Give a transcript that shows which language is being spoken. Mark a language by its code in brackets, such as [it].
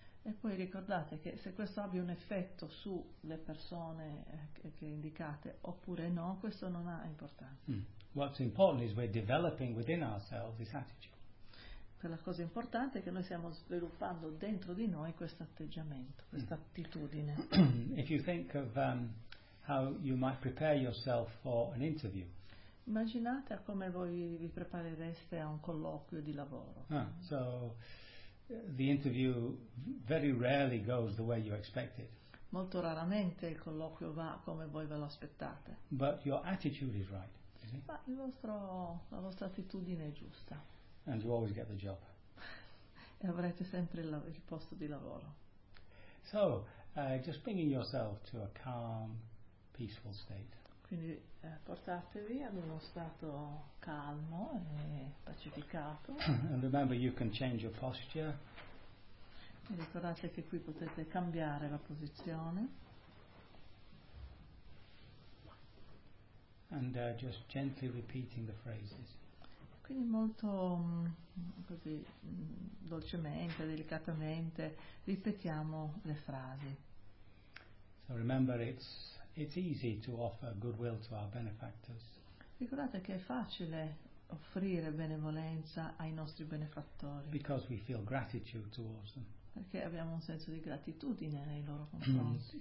[it] E poi ricordate che se questo abbia un effetto sulle persone che indicate oppure no, questo non ha importanza. [en] What's important is we're developing within ourselves this attitude. [it] Per la cosa importante è che noi stiamo sviluppando dentro di noi questo atteggiamento, questa attitudine. [en] If you think of how you might prepare yourself for an interview. [it] Immaginate a come voi vi preparereste a un colloquio di lavoro. [en] So the interview very rarely goes the way you expect it. [it] Molto raramente il colloquio va come voi ve lo aspettate. [en] But your attitude is right. [it] Ma il vostro, la vostra attitudine è giusta. [en] And you always get the job. [it] E avrete sempre il posto di lavoro. [en] So, just bringing yourself to a calm, peaceful state. [it] Quindi portatevi ad uno stato calmo e pacificato. [en] And remember, you can change your posture. [it] E ricordate che qui potete cambiare la posizione. [en] And just gently repeating the phrases. [it] Quindi molto così dolcemente, delicatamente ripetiamo le frasi. [en] So remember, it's easy to offer goodwill to our benefactors. [it] Ricordate che è facile offrire benevolenza ai nostri benefattori. [en] Because we feel gratitude towards them. [it] Perché abbiamo un senso di gratitudine nei loro confronti.